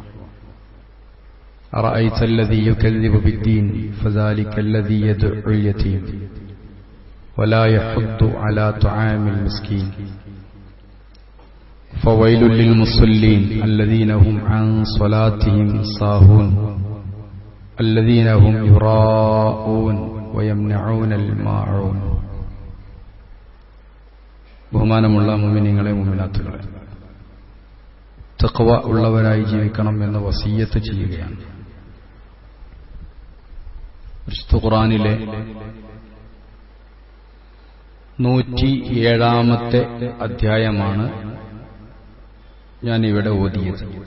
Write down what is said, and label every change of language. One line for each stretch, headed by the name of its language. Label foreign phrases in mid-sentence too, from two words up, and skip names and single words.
Arabic: أرأيت الذي يكذب بالدين فذلك الذي يدعو اليتيم ولا يحض على طعام المسكين فويل للمصلين الذين هم عن صلاتهم ساهون الذين هم يراءون ويمنعون الماعون.
Malayalam: ബഹുമാനമുള്ള മുഅ്മിനീങ്ങളെ മുഅ്മിനാത്തുകളെ, തഖ്വ ഉള്ളവരായി ജീവിക്കണം എന്ന വസിയ്യത്ത് ചെയ്യുകയാണ്. വിശുദ്ധ ഖുർആനിലെ 107ാമത്തെ അധ്യായമാണ് ഞാനിവിടെ ഓതിയത്.